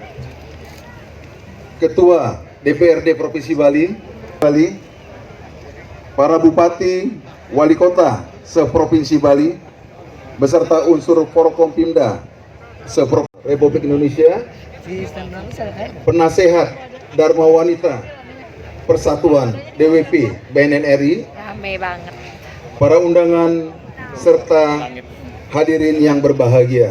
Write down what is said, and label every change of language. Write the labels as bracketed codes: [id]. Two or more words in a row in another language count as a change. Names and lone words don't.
[id] Ketua DPRD Provinsi Bali, para Bupati, Wali Kota se-Provinsi Bali, beserta unsur Forkompimda se-Provinsi Republik Indonesia, Penasehat Dharma Wanita Persatuan DWP BNN RI, Rame banget. para undangan serta hadirin yang berbahagia.